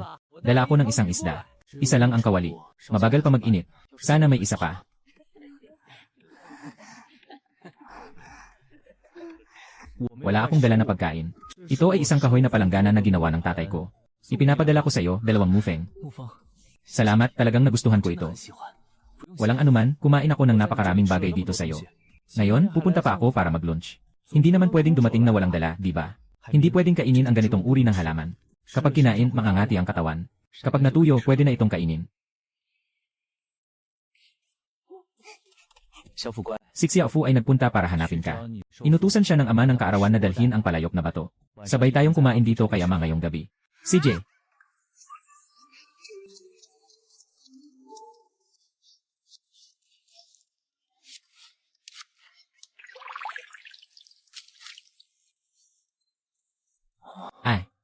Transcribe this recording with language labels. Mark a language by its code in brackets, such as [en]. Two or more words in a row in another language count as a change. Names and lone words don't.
[tl] Dala ako ng 1 isda. Isa lang ang kawali. Mabagal pa mag-init. Sana may isa pa. Wala akong dala na pagkain. Ito ay isang kahoy na palanggana na ginawa ng tatay ko. Ipinapadala ko sa iyo, 2 mufeng. [zh] 沐风， [tl] Salamat, talagang nagustuhan ko [zh] 真的 [tl] ito. [zh] 很喜欢。不用谢 [tl] Walang anuman, kumain ako ng napakaraming bagay dito sa iyo. Ngayon, pupunta pa ako para mag-lunch. Hindi naman pwedeng dumating na walang dala, di ba? Hindi pwedeng kainin ang ganitong uri ng halaman. Kapag kinain, mangangati ang katawan. Kapag natuyo, pwede na itong kainin. [zh] 小腹乖， [tl] Si Xiaofu ay nagpunta para hanapin [zh] 只 [tl] ka. [zh] 要你受 [tl] Inutusan siya ng ama ng kaarawan na dalhin ang palayok na bato. Sabay tayong kumain dito kay ama ngayong gabi. CJ. Ay.